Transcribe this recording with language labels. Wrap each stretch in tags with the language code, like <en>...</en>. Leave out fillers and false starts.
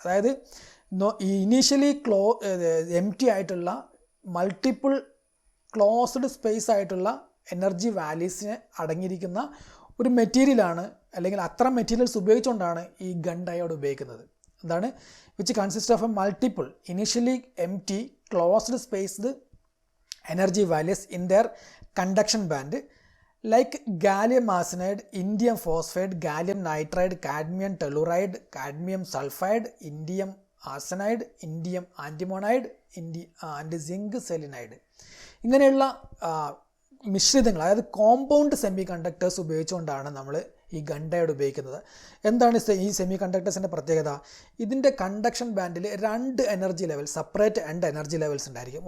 <ml>അതായത് ഇനീഷ്യലി എംറ്റി ആയിട്ടുള്ള multiple closed space ആയിട്ടുള്ള എനർജി വാലീസിന് അടങ്ങിയിരിക്കുന്ന ഒരു മെറ്റീരിയലാണ്, അല്ലെങ്കിൽ അത്തരം മെറ്റീരിയൽസ് ഉപയോഗിച്ചുകൊണ്ടാണ് ഈ ഗൺ ഡയോഡ് ഉപയോഗിക്കുന്നത്.</ml> <en>എന്താണ് which consist of a multiple initially empty closed spaced energy values in their conduction band like gallium arsenide, indium phosphide, gallium nitride, cadmium telluride, cadmium sulfide, indium arsenide, indium antimonide, and zinc selenide.</en> <ml>ഇങ്ങനെയുള്ള മിശ്രിതങ്ങൾ അതായത് compound semi conductors ഉപയോഗിച്ചുകൊണ്ടാണ് നമ്മൾ ഈ gun diode ഉപയോഗിക്കുന്നത്. എന്താണ് ഈ semi കണ്ടക്ടേഴ്സിൻ്റെ പ്രത്യേകത? ഇതിൻ്റെ conduction ബാൻഡിൽ 2 energy level, separate 2 energy levels ഉണ്ടായിരിക്കും.</ml>